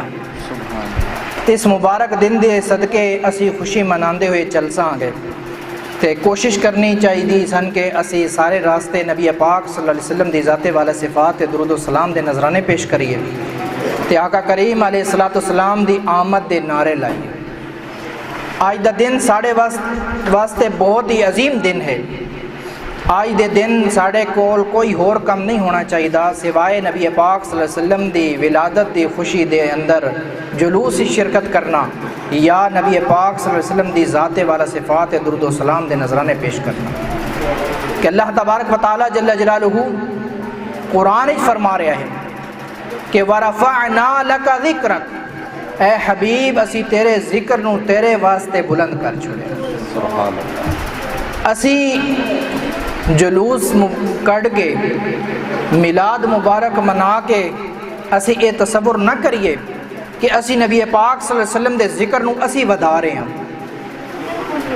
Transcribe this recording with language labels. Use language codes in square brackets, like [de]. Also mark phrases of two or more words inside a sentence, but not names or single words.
[pa] اس مبارک دن دے صدقے اسی خوشی مناندے ہوئے چل ساں گے تے کوشش کرنی چاہیے سن کہ اسی سارے راستے نبی پاک صلی اللہ علیہ وسلم دی ذات والا صفات تے درود و سلام دے نذرانے پیش کریے تے آقا کریم علیہ الصلوۃ والسلام دی آمد دے نعرے لائیے۔ آج دا دن ساڑھے واسطے بہت ہی عظیم دن ہے، آج دے دن ساڑے کول کوئی ہور کم نہیں ہونا چاہیے سوائے نبی پاک صلی اللہ علیہ وسلم دی ولادت دی خوشی دے اندر جلوس شرکت کرنا یا نبی پاک صلی اللہ علیہ وسلم دی ذات والا صفات درود و سلام دے نذرانے پیش کرنا کہ اللہ تبارک و تعالی جل جلالہ قرآن فرما رہا ہے کہ [ar] وَرَفَعْنَا لَكَ ذِكْرَكَ، [pa] اے حبیب اسی تیرے ذکر نو تیرے واسطے بلند کر چھوڑے۔ [ar] سبحان اللہ۔ [pa] اسی جلوس کڑ کے میلاد مبارک منا کے اسی یہ تصور نہ کریے کہ اسی نبی پاک صلی اللہ علیہ وسلم دے ذکر نو اسی ودا رہے ہیں۔